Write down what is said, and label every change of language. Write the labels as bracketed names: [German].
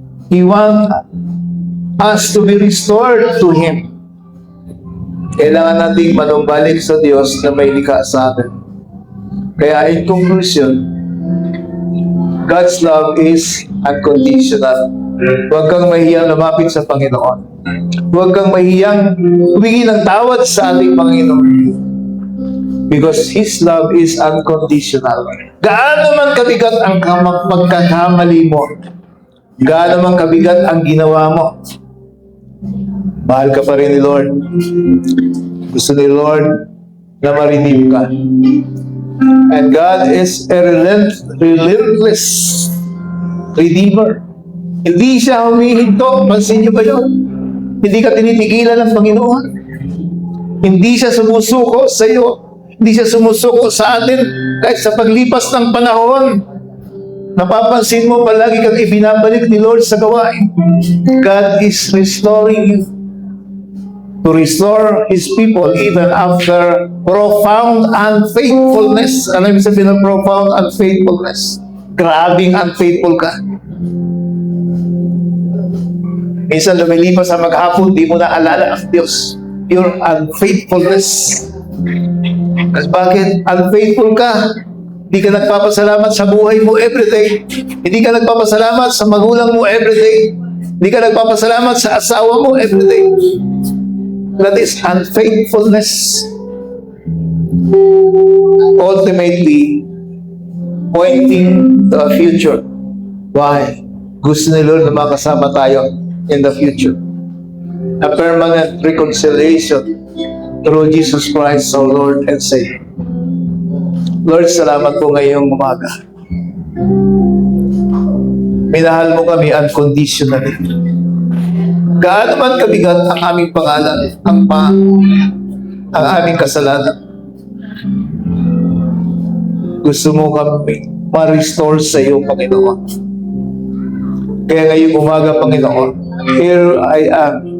[English] He wants us to be restored to Him. [Filipino] Kailangan nating manumbalik sa Diyos na may likha sa atin. [English] Kaya in conclusion, God's love is unconditional. [Filipino] Huwag kang mahiyang lumapit sa Panginoon. Huwag kang mahiyang humingi ng tawad sa ating Panginoon. [English] Because His love is unconditional. [Filipino] Gaano man kabigat ang pagkakamali mo, gaano man kabigat ang ginawa mo, mahal ka pa rin ni Lord. Gusto ni Lord na ma-redeem ka. [English] And God is a relentless Redeemer. [Filipino] Hindi siya humihinto. Pansin niyo ba yun? Hindi ka tinitigilan ng Panginoon. Hindi siya sumusuko sa iyo. Hindi siya sumusuko sa atin. Kahit sa paglipas ng panahon, napapansin mo palagi kang ibinabalik ni Lord sa gawain. [English] God is restoring you. To restore His people even after profound unfaithfulness. [Filipino] Ano yung sabihin ng [English] profound unfaithfulness? [Filipino] Grabing unfaithful ka. Minsan lumilipas sa maghapon, di mo na alala ang Diyos. [English] Your unfaithfulness. [Filipino] Kasi bakit? Unfaithful ka. Hindi ka nagpapasalamat sa buhay mo everyday. Hindi ka nagpapasalamat sa magulang mo everyday. Hindi ka nagpapasalamat sa asawa mo everyday. [English] That is unfaithfulness. Ultimately, pointing to a future. Why? [Filipino] Gusto ni Lord na makasama tayo [English] in the future. A permanent reconciliation through Jesus Christ, our Lord and Savior. [Filipino] Lord, salamat po ngayong umaga. Minahal mo kami unconditionally. Gaano man kabigat ang aming pangalan, ang aming kasalanan. Gusto mo kami ma-restore sa iyo, Panginoon. Kaya ngayong umaga, Panginoon, [English] here I am.